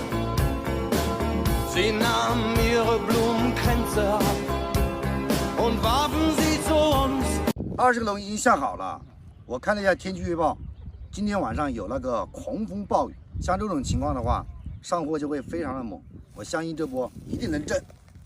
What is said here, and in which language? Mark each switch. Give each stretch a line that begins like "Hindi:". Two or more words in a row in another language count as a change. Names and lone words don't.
German: Sie nahmen ihre Blumenkränze ab und warfen sie zu uns.
Chinese: 20 个龙已经下好了，我看了一下天气预报，今天晚上有那个狂风暴雨，像这种情况的话，上货就会非常的猛，我相信这波一定能挣。